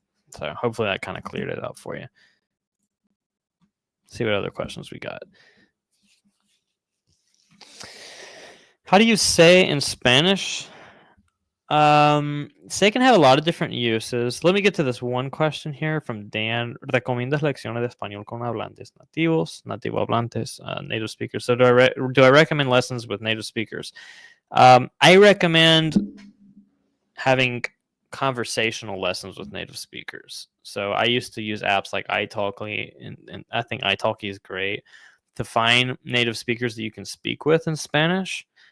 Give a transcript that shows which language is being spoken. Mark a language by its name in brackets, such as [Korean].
[English] So hopefully that kind of cleared it up for you. See what other questions we got. How do you say in Spanish? Say can have a lot of different uses. Let me get to this one question here from Dan. [Spanish] ¿Recomiendas lecciones de español con hablantes nativos, nativo hablantes, [English] native speakers? So do I recommend lessons with native speakers? I recommend having conversational lessons with native speakers. So I used to use apps like italki, and I think italki is great to find native speakers that you can speak with in Spanish.